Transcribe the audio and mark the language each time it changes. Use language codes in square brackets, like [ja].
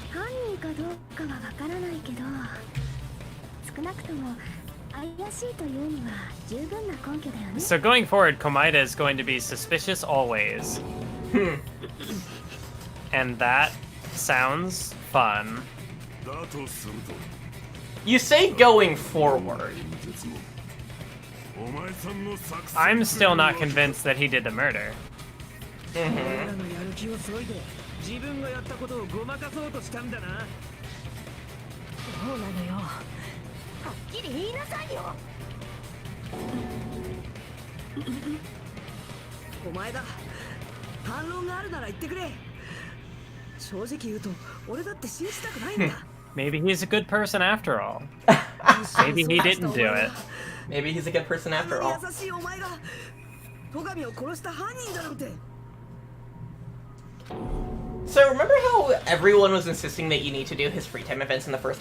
[ja] 犯人かどうかはわからないけど、少なくとも怪しいというには十分な根拠だよね。 [en] So going forward, Komaeda is going to be suspicious always. And that sounds fun. [ja] だとすると [en] You say going forward. [ja] お前さんの作戦 [en] I'm still not convinced that he did the murder. [ja] 俺らのやる気を削いで自分がやったことをごまかそうとしたんだな。そうなのよ。はっきり言いなさいよ。お前だ。反論があるなら言ってくれ。正直言うと俺だって信じたくないんだ。 [en] Maybe he's a good person after all. Maybe he didn't do it. Maybe he's a good person after all. [ja] 優しいお前が戸上を殺した犯人だなんて。 [en] So remember how everyone was insisting that you need to do his free time events in the first